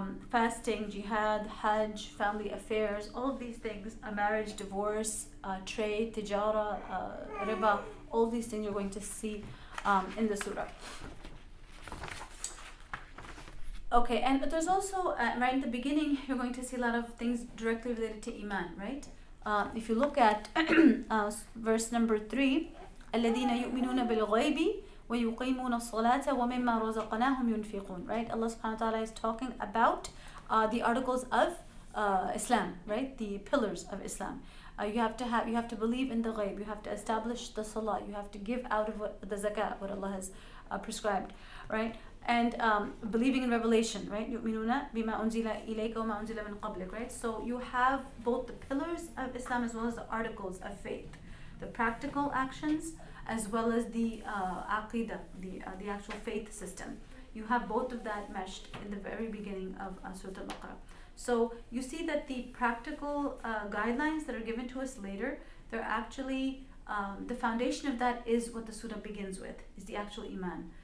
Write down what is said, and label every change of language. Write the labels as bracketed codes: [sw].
[en] Fasting, jihad, hajj, family affairs, all of these things, marriage, divorce, trade, tijara, riba, all these things you're going to see in the surah. Okay, and there's also, right in the beginning, you're going to see a lot of things directly related to Iman, right? If you look at verse number 3, [ar] الَّذِينَ يُؤْمِنُونَ بِالْغَيْبِ وَيُقِيمُونَ الصَّلَاةَ وَمِمَّا رَزَقْنَاهُمْ يُنْفِقُونَ, [en] right? Allah subhanahu wa ta'ala is talking about the articles of Islam, right? The pillars of Islam. You have to believe in the ghaib, you have to establish the salah, you have to give out of the zakat, what Allah has prescribed, right? And believing in revelation, right? [ar] يُؤْمِنُونَ بِمَا أُنزِلَ إِلَيْكَ وَمَا أُنزِلَ مِنْ قَبْلِكَ, [en] right? So you have both the pillars of Islam as well as the articles of faith, the practical actions as well as the aqidah, the actual faith system. You have both of that meshed in the very beginning of Surah Baqarah. So you see that the practical guidelines that are given to us later, they're actually, the foundation of that is what the surah begins with, is the actual iman.